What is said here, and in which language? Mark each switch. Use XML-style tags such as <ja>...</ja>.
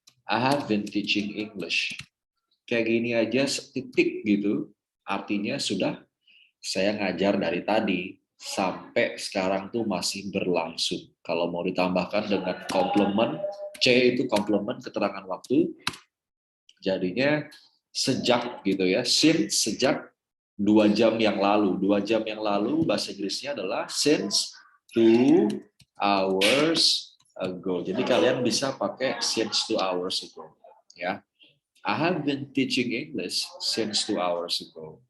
<en>I have been teaching English.</en> <id>Kayak gini aja titik gitu, artinya sudah saya ngajar dari tadi sampai sekarang tuh masih berlangsung. Kalau mau ditambahkan dengan komplement, C itu komplement keterangan waktu, jadinya sejak gitu ya, since sejak 2 jam yang lalu. 2 jam yang lalu bahasa Inggrisnya adalah</id> <en>since 2 hours ago.</en> <id>Jadi kalian bisa pakai</id> <en>since 2 hours ago,</en> <id>ya.</id> <en>I have been teaching English since 2 hours ago.</en>